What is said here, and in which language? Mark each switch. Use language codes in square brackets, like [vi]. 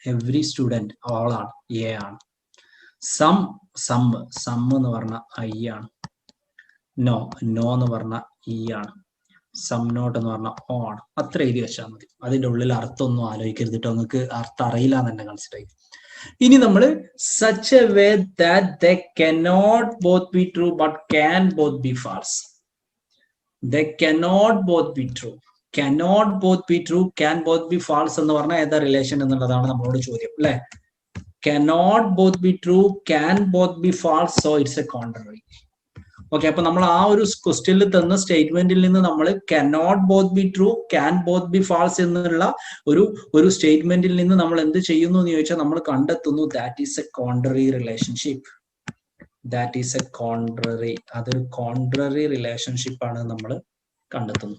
[ml] Every student all ആണ്, A ആണ്. Some എന്ന് പറഞ്ഞാൽ ഐ ആണ്. നോ എന്ന് പറഞ്ഞാൽ ഇ ആണ്. സം നോട്ട് എന്ന് പറഞ്ഞാൽ ഓ ആണ്. അത്ര എഴുതി വെച്ചാൽ മതി. അതിന്റെ ഉള്ളിൽ അർത്ഥമൊന്നും ആലോചിക്കരുത് കേട്ടോ. നിങ്ങൾക്ക് അർത്ഥം അറിയില്ല എന്ന് തന്നെ കൺസിഡർ ചെയ്യും. ഇനി നമ്മൾ [en] such a way that they cannot both be true but can both be false. They cannot both be true. Cannot both be true, can both be false [ml] എന്ന് പറഞ്ഞാൽ ഏതാ റിലേഷൻ എന്നുള്ളതാണ് നമ്മളോട് ചോദ്യം അല്ലെ. [en] Cannot both be true, can both be false, so it's a contrary. [ml] Okay, അപ്പൊ നമ്മൾ ആ ഒരു ക്വസ്റ്റ്യനിൽ തന്ന സ്റ്റേറ്റ്മെന്റിൽ നിന്ന് നമ്മൾ [en] cannot both be true, can both be false [ml] എന്നുള്ള ഒരു സ്റ്റേറ്റ്മെന്റിൽ നിന്ന് നമ്മൾ എന്ത് ചെയ്യുന്നു എന്ന് ചോദിച്ചാൽ നമ്മൾ കണ്ടെത്തുന്നു [en] That is a contrary relationship. That is a contrary, [ml] അതൊരു കോൺട്രറി റിലേഷൻഷിപ്പ് ആണ് നമ്മൾ കണ്ടെത്തുന്നു.